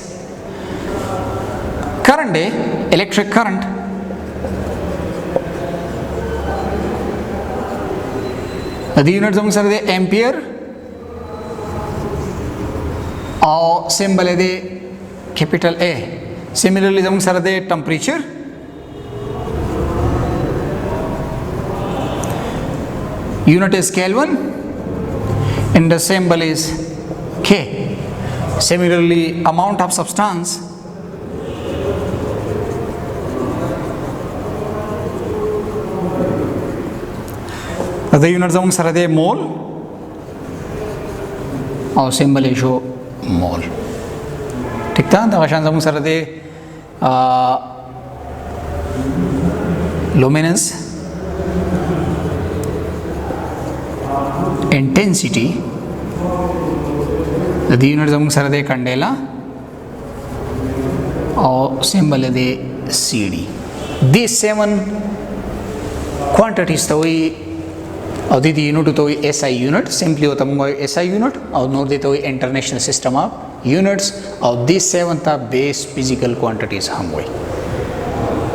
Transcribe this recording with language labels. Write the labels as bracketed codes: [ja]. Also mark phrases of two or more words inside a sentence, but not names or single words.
[ps] کرنٹ دی [en] electric current, [ps] د دې یونټ زموږ سره دی امپیر، او سیمبل دی [en] capital A. [ps] Similarly زموږ سره دی ټمپریچر، [en] unit is Kelvin and the symbol is K. Similarly amount of substance, the unit [ps] زموږ سره دی [en] mole، او symbol is show mole. [ps] ٹھیک ده؟ دا شان زموږ سره دی [en] luminance intensity، [ps] د دې یونټ زموږ سره دی کندیلا، او سیمبل دی CD. دې 7 کوانټیټیز ته وایي، او د دې یونټ ته وایي [en] SI unit. [ps] سمپلی ورته موږ وایو [en] SI unit, [ps] او نور دې ته وایي [en] international system of units, [ps] او دې 7 ته [en] base physical quantities [ps] هم وایي.